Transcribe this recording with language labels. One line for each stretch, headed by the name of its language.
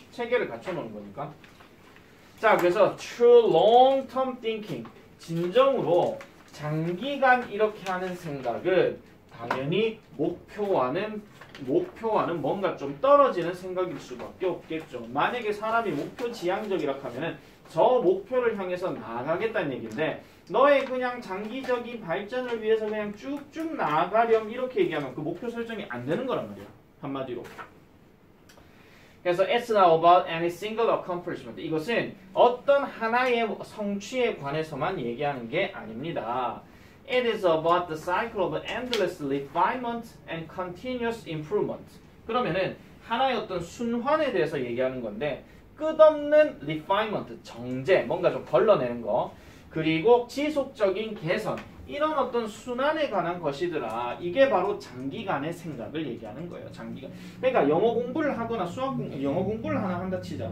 Korean: 체계를 갖춰놓은 거니까. 자, 그래서
English: true long-term thinking,
Korean: 진정으로 장기간 이렇게 하는 생각은 당연히 목표와는 뭔가 좀 떨어지는 생각일 수밖에 없겠죠. 만약에 사람이 목표 지향적이라 하면은 저 목표를 향해서 나아가겠다는 얘기인데 너의 그냥 장기적인 발전을 위해서 그냥 쭉쭉 나아가렴 이렇게 얘기하면 그 목표 설정이 안 되는 거란 말이야. 한마디로. 그래서
English: it's not about any single accomplishment.
Korean: 이것은 어떤 하나의 성취에 관해서만 얘기하는 게 아닙니다.
English: It is about the cycle of endless refinement and continuous improvement.
Korean: 그러면은 하나의 어떤 순환에 대해서 얘기하는 건데 끝없는 refinement, 정제, 뭔가 좀 걸러내는 거, 그리고 지속적인 개선, 이런 어떤 순환에 관한 것이더라. 이게 바로 장기간의 생각을 얘기하는 거예요. 장기간. 그러니까 영어 공부를 하거나 영어 공부를 하나 한다 치자.